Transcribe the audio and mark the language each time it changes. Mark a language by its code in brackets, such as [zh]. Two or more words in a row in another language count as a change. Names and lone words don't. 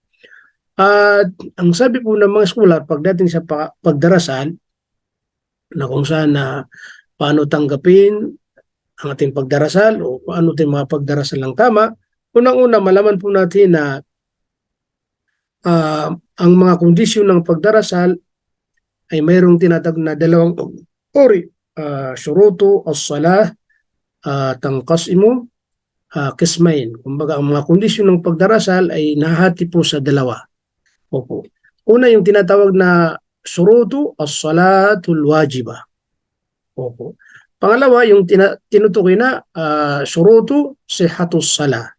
[tl] At ang sabi po ng mga scholar, pagdating sa pagdarasal, na kung saan paano tanggapin ang ating pagdarasal o paano tayo mapagdarasal ng tama, unang-una malaman po natin na ang mga kondisyon ng pagdarasal ay mayroong tinatawag na 2 uri. [ar] شروط الصلاة تنقسم قسمين. [tl] Kumbaga ang mga kondisyon ng pagdarasal ay nahati po sa 2. Opo. Una yung tinatawag na [ar] شروط الصلاة الواجبة. [tl] Opo. Pangalawa yung tinutukoy na [ar] شروط صحة الصلاة.